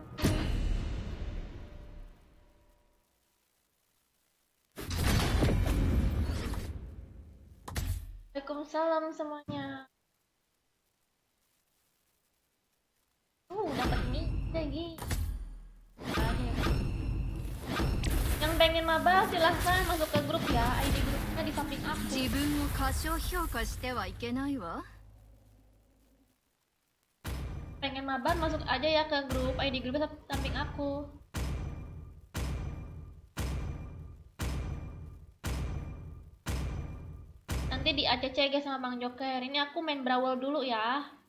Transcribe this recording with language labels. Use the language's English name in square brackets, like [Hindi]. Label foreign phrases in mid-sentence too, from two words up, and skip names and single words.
[Indonesian] Waalaikumsalam semuanya. Dapat mie lagi. Yang pengen maba silahkan masuk ke grup ya. ID grupnya di samping aku. [Japanese] 自分を過小評価してはいけないわ。 [Indonesian] Pengen mabar masuk aja ya ke grup. ID grupnya samping aku. Nanti di ACC guys sama Bang Joker. Ini aku main Brawl dulu ya.